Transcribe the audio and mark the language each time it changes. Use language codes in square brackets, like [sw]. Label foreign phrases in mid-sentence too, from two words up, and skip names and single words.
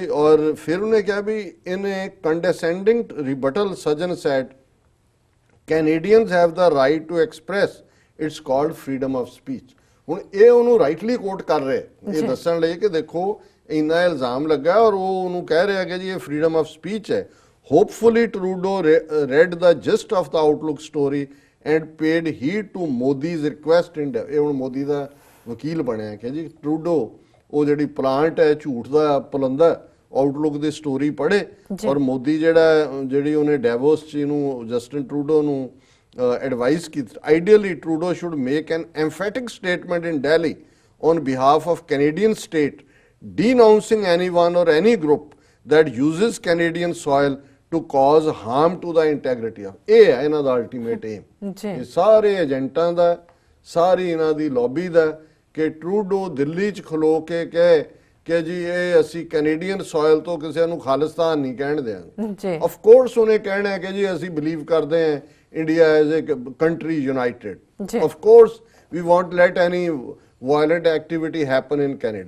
[pa] ਔਰ ਫਿਰ ਉਹਨੇ ਕਿਹਾ ਵੀ [en] In a condescending rebuttal Sajjan said Canadians have the right to express, it's called freedom of speech. [pa] ਹੁਣ ਇਹ ਉਹਨੂੰ [en] rightly quote [pa] ਕਰ ਰਹੇ, ਇਹ ਦੱਸਣ ਲਈ ਕਿ ਦੇਖੋ ਇੰਨਾ ਇਲਜ਼ਾਮ ਲੱਗਾ ਔਰ ਉਹ ਉਹਨੂੰ ਕਹਿ ਰਿਹਾ ਕਿ ਜੀ ਇਹ [en] freedom of speech [pa] ਹੈ। [en] Hopefully Trudeau read the gist of the outlook story and paid heed to Modi's request in. [pa] ਇਹ ਹੁਣ ਮੋਦੀ ਦਾ ਵਕੀਲ ਬਣਿਆ ਕਿ ਜੀ ਟਰੂਡੋ ਉਹ ਜਿਹੜੀ ਪਲਾਂਟ ਹੈ ਝੂਠ ਦਾ ਪੁਲੰਦਾ ਆਊਟਲੁੱਕ ਦੀ ਸਟੋਰੀ ਪੜ੍ਹੇ, ਔਰ ਮੋਦੀ ਜਿਹੜੀ ਉਹਨੇ ਡੈਵੋਸ ਚ ਇਹਨੂੰ ਜਸਟਿਨ ਟਰੂਡੋ ਨੂੰ ਐਡਵਾਈਸ ਕੀਤੀ। [en] Ideally Trudeau should make an emphatic statement in Delhi on behalf of Canadian state denouncing anyone or any group that uses Canadian soil to cause harm to the integrity of। [pa] ਇਹ ਹੈ ਇਹਨਾਂ ਦਾ [en] ultimate aim, [pa] ਇਹ ਸਾਰੇ ਏਜੰਟਾਂ ਦਾ, ਸਾਰੀ ਇਹਨਾਂ ਦੀ ਲੌਬੀ ਦਾ, ਕਿ ਟਰੂਡੋ ਦਿੱਲੀ 'ਚ ਖਲੋ ਕੇ ਕਹੇ ਕਿ ਜੀ ਇਹ ਅਸੀਂ [en] Canadian soil [pa] ਤੋਂ ਕਿਸੇ ਨੂੰ ਖਾਲਿਸਤਾਨ ਨਹੀਂ ਕਹਿਣ ਦਿਆਂਗੇ। [en] Of course [pa] ਉਹਨੇ ਕਹਿਣਾ ਹੈ ਕਿ ਜੀ ਅਸੀਂ ਬਿਲੀਵ ਕਰਦੇ ਹਾਂ [en] India as a country united, of course we won't let any violent activity happen in Canada.